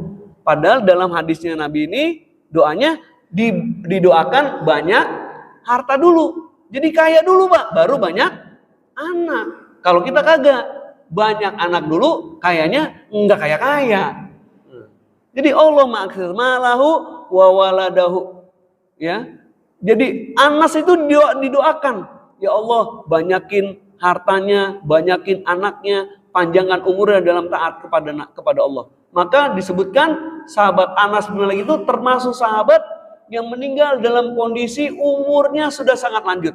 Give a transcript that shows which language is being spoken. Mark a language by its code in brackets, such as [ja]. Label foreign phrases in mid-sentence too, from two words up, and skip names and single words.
[id] Padahal dalam hadisnya Nabi ini doanya didoakan banyak harta dulu. Jadi kaya dulu, Pak, baru banyak anak. Kalau kita kagak, banyak anak dulu, kayanya enggak kaya-kaya. [ar] Jadi اللهم أكثر ماله وولده. [id] Ya. Jadi Anas itu didoakan, ya Allah banyakin hartanya, banyakin anaknya, panjangkan umurnya dalam taat kepada Allah. Maka disebutkan sahabat Anas bin Malik itu termasuk sahabat yang meninggal dalam kondisi umurnya sudah sangat lanjut.